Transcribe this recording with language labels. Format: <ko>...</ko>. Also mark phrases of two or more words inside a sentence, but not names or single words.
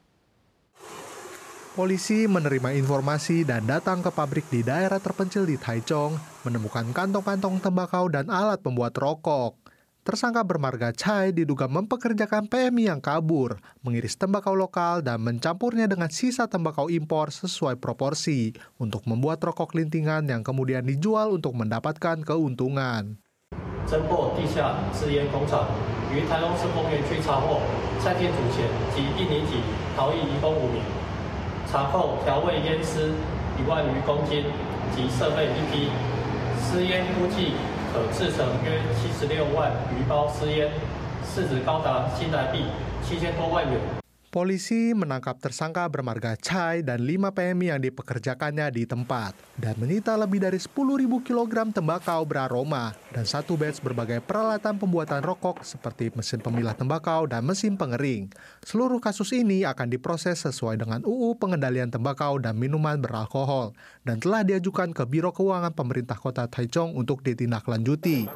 <id>Polisi menerima informasi dan datang ke pabrik di daerah terpencil di Taichung, menemukan kantong-kantong tembakau dan alat pembuat rokok. Tersangka bermarga Chai diduga mempekerjakan PMI yang kabur, mengiris tembakau lokal dan mencampurnya dengan sisa tembakau impor sesuai proporsi untuk membuat rokok lintingan yang kemudian dijual untuk mendapatkan keuntungan.</id> <zh>侦破地下制烟工厂，于台中市丰原区查获蔡天祖前及印尼籍逃逸移工5名。查扣调味烟丝1万余公斤及设备1批，私烟估计可制成约76万余包私烟，市值高达新台币7000多万元。</zh> <id>Polisi menangkap tersangka bermarga Chai dan 5 PMI yang dipekerjakannya di tempat dan menyita lebih dari 10.000 kg tembakau beraroma dan 1 batch berbagai peralatan pembuatan rokok seperti mesin pemilah tembakau dan mesin pengering. Seluruh kasus ini akan diproses sesuai dengan UU Pengendalian Tembakau dan Minuman Beralkohol dan telah diajukan ke Biro Keuangan Pemerintah Kota Taichung untuk ditindaklanjuti.</id>